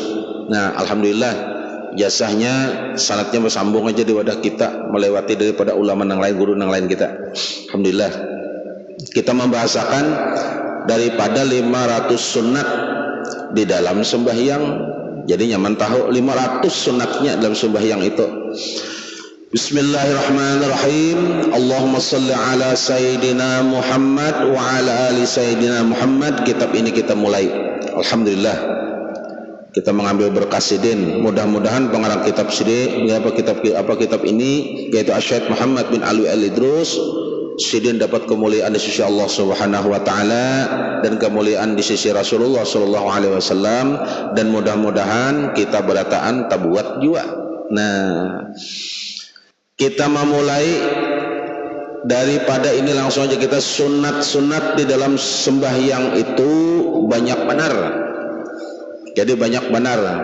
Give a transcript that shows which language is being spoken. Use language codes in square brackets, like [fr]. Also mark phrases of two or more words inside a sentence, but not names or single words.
[bjn] Nah, alhamdulillah jasanya sanatnya bersambung aja di wadah kita, melewati daripada ulama yang lain, guru yang lain kita. Alhamdulillah. Kita membahasakan daripada 500 sunat di dalam sembahyang. Jadi nyaman tahu 500 sunatnya dalam sembahyang itu. Bismillahirrahmanirrahim. [ar] اللهم صل على سيدنا محمد وعلى آل سيدنا محمد. [bjn] Kitab ini kita mulai. Alhamdulillah. kita mengambil berkas sidin. Mudah-mudahan pengarang kitab sidin kitab ini yaitu Syekh Muhammad bin Alwi Al-Idrus sidin dapat kemuliaan di sisi [ar] الله سبحانه وتعالى [bjn] dan kemuliaan di sisi Rasulullah [ar] صلى الله عليه وسلم, [bjn] dan mudah-mudahan kita berataan tabuat jua. Nah, kita memulai daripada ini langsung aja kita sunat-sunat di dalam sembahyang itu banyak benar. Jadi banyak benar.